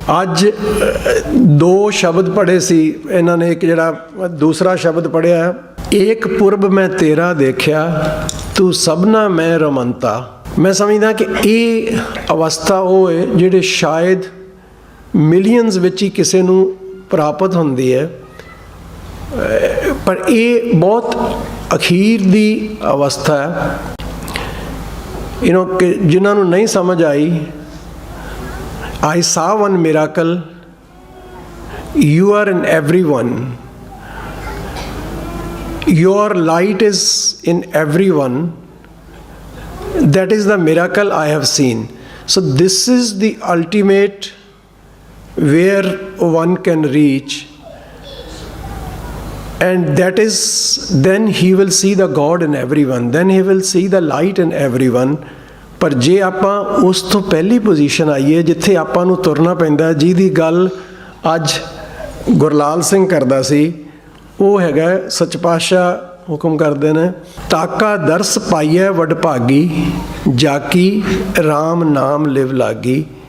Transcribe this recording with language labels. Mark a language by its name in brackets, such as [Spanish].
[Punjabi] ਅੱਜ 2 ਸ਼ਬਦ ਪੜ੍ਹੇ ਸੀ ਇਹਨਾਂ ਨੇ, ਇੱਕ ਜਿਹੜਾ ਦੂਸਰਾ ਸ਼ਬਦ ਪੜ੍ਹਿਆ, ਏਕ ਪੁਰਬ ਮੈਂ ਤੇਰਾ ਦੇਖਿਆ, ਤੂੰ ਸਭਨਾ ਮੈਂ ਰਮੰਤਾ। ਮੈਂ ਸਮਝਦਾ ਕਿ ਇਹ ਅਵਸਥਾ ਉਹ ਹੈ ਜਿਹੜੇ ਸ਼ਾਇਦ ਮਿਲੀਅਨਸ ਵਿੱਚ ਹੀ ਕਿਸੇ ਨੂੰ ਪ੍ਰਾਪਤ ਹੁੰਦੀ ਹੈ, ਪਰ ਇਹ ਬਹੁਤ ਅਖੀਰ ਦੀ ਅਵਸਥਾ ਹੈ। ਕਿ ਜਿਨ੍ਹਾਂ ਨੂੰ ਨਹੀਂ ਸਮਝ ਆਈ, [English] I saw one miracle, you are in everyone, your light is in everyone, that is the miracle I have seen. So this is the ultimate where one can reach, and that is, then he will see the God in everyone, then he will see the light in everyone. [Punjabi] ਪਰ ਜੇ ਆਪਾਂ ਉਸ ਤੋਂ ਪਹਿਲੀ position ਆਈਏ ਜਿੱਥੇ ਆਪਾਂ ਨੂੰ ਤੁਰਨਾ ਪੈਂਦਾ, ਜਿਹਦੀ ਗੱਲ ਅੱਜ ਗੁਰਲਾਲ ਸਿੰਘ ਕਰਦਾ ਸੀ, ਉਹ ਹੈਗਾ ਸੱਚ ਪਾਤਸ਼ਾਹ ਹੁਕਮ ਕਰਦੇ ਨੇ, ਤਾਕਾ ਦਰਸ ਪਾਈਐ ਵਡਭਾਗੀ, ਜਾਕੀ ਰਾਮ ਨਾਮ ਲਿਵ ਲਾਗੀ।